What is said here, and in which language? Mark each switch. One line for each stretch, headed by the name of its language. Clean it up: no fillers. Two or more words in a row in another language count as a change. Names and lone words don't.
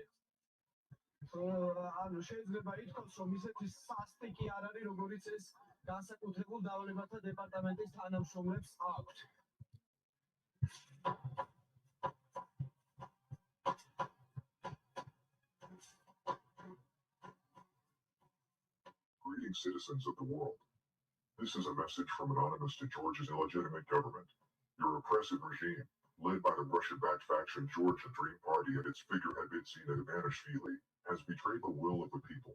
Georgian: ანუ შეიძლება ითქვას რომ ისეთი სასტიკი არ არის როგორიც ეს განსაკუთრებულ დავალებათა დეპარტამენტის თანამშრომლებს აქვთ.
English: Greetings, citizens of the world. This is a message from Anonymous to Georgia's illegitimate government. Your oppressive regime, led by the Russian-backed faction Georgia Dream Party and its figurehead Bidzina Ivanishvili, has betrayed the will of the people.